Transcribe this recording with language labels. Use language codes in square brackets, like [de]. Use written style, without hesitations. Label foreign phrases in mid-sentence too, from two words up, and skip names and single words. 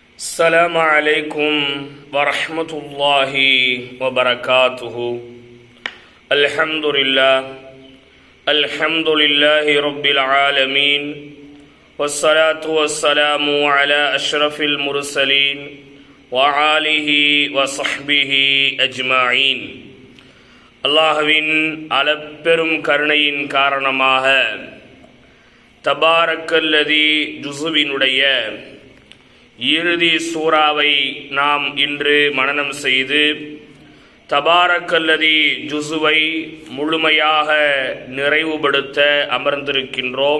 [ar] السلام عليكم ورحمة الله وبركاته. الحمد لله رب العالمين، والصلاة والسلام على أشرف المرسلين وآله وصحبه أجمعين. [ta] அல்லாஹ்வின் அளப்பெரும் கருணையின் காரணமாக தபாரக்கல்லதி ஜுஸுவினுடைய இறுதி சூறாவை நாம் இன்று மனனம் செய்து தபாரக்கல்லதி ஜுஸுவை முழுமையாக நிறைவுபடுத்த அமர்ந்திருக்கின்றோம்.